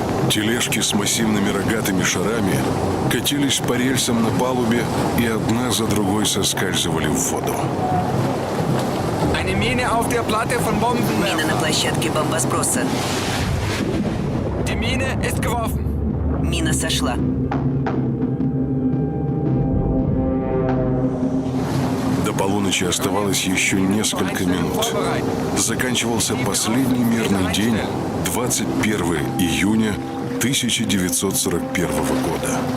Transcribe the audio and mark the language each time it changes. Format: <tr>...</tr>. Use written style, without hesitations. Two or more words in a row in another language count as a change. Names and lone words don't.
<ru>Тележки с массивными рогатыми шарами катились по рельсам на палубе и одна за другой соскальзывали в воду.</ru> <de>Eine Mine auf der Platte von</de> <ru>Мина на</ru> <de>Bombenwerfer.</de> <ru>площадке бомбосброса.</ru> <de>Die Mine ist geworfen.</de> <ru>Мина сошла. До полуночи оставалось еще несколько минут. Заканчивался последний мирный день, 21 июня 1941 года.</ru>